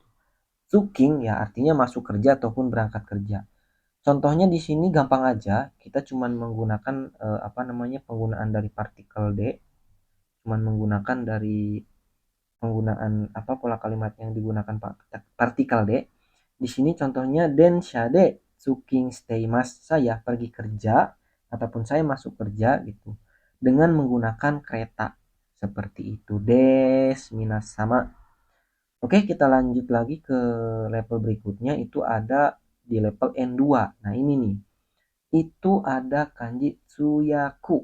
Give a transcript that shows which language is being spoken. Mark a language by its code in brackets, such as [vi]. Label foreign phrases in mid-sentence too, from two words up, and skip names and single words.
[id] Tsuking ya artinya masuk kerja ataupun berangkat kerja. Contohnya di sini gampang aja, kita cuman menggunakan penggunaan dari partikel D, cuman menggunakan dari penggunaan pola kalimat yang digunakan partikel D. Di sini contohnya [ja] densha de tsuking shiteimasu, [id] saya pergi kerja ataupun saya masuk kerja gitu dengan menggunakan kereta. Seperti itu. [ja] Des minasama. [id] Oke, kita lanjut lagi ke level berikutnya, itu ada di level N2. Nah, ini nih. Itu ada kanji tsuyaku.